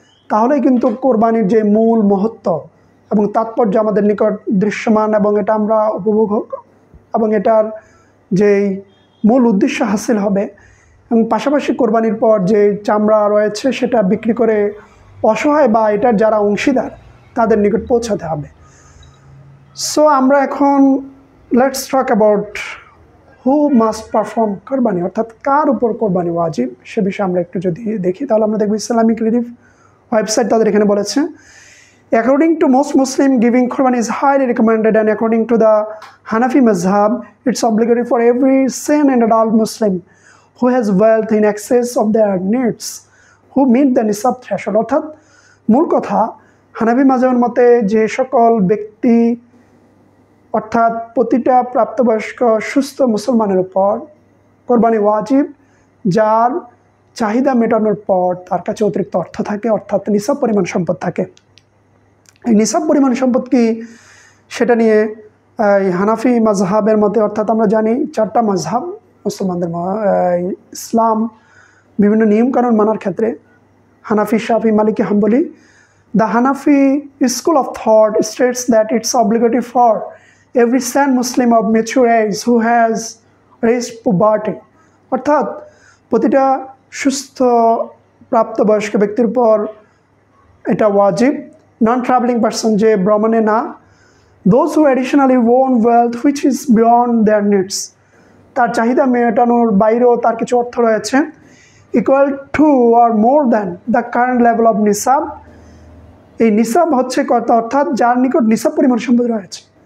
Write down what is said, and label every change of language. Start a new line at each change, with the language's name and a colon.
Bangla: তাহলেই কিন্তু কোরবানির যে মূল মহত্ব এবং তাৎপর্য আমাদের নিকট দৃশ্যমান এবং এটা আমরা উপভোগ হোক এবং এটার যেই মূল উদ্দেশ্য হাসিল হবে। এবং পাশাপাশি কোরবানির পর যে চামড়া রয়েছে সেটা বিক্রি করে অসহায় বা এটার যারা অংশীদার তাদের নিকট পৌঁছাতে হবে।
English: so আমরা এখন let's talk about who must perform কোরবানি,
Bangla: অর্থাৎ কার উপর কোরবানি ওয়াজিব সে বিষয়ে আমরা একটু যদি দেখি তাহলে আমরা দেখব ইসলামিক রিলিফ ওয়েবসাইট তাদের এখানে বলেছে,
English: according to most Muslim, giving Qurbani is highly recommended, and according to the Hanafi mazhab, it's obligatory for every sane and adult Muslim who has wealth in excess of their needs, who meet the nisab threshold.
Bangla: অর্থাৎ মূল কথা, হানাফি মাযহাবের মতে যে সকল ব্যক্তি, অর্থাৎ প্রতিটা প্রাপ্তবয়স্ক সুস্থ মুসলমানের উপর কোরবানি ওয়াজিব, যার চাহিদা মেটানোর পর তার কাছে অতিরিক্ত অর্থ থাকে, অর্থাৎ নিসাব পরিমাণ সম্পদ থাকে। এই নিসাব পরিমাণ সম্পদ কি সেটা নিয়ে হানাফি মাযহাবের মতে, অর্থাৎ আমরা জানি 4টা মাযহাব মুসলমানদের, ইসলাম বিভিন্ন নিয়মকানুন মানার ক্ষেত্রে হানাফি, শাফি, মালিকি, হাম্বলি।
English: The Hanafi school of thought states that it's obligatory for every sane Muslim of mature age who has reached puberty,
Bangla: অর্থাৎ প্রতিটা সুস্থ প্রাপ্তবয়স্ক ব্যক্তির উপর এটা ওয়াজিব।
English: non travelling person,
Bangla: যে ভ্রমণে না।
English: those who additionally own wealth which is beyond their needs,
Bangla: তার চাহিদা মেটানোর বাইরেও তার কিছু অর্থ রয়েছে,
English: Equal to or more than the current level of নিসাব।
Bangla: এই নিসাব হচ্ছে কত, অর্থাৎ যার নিকট নিসাব পরিমাণ সম্পদ রয়েছে।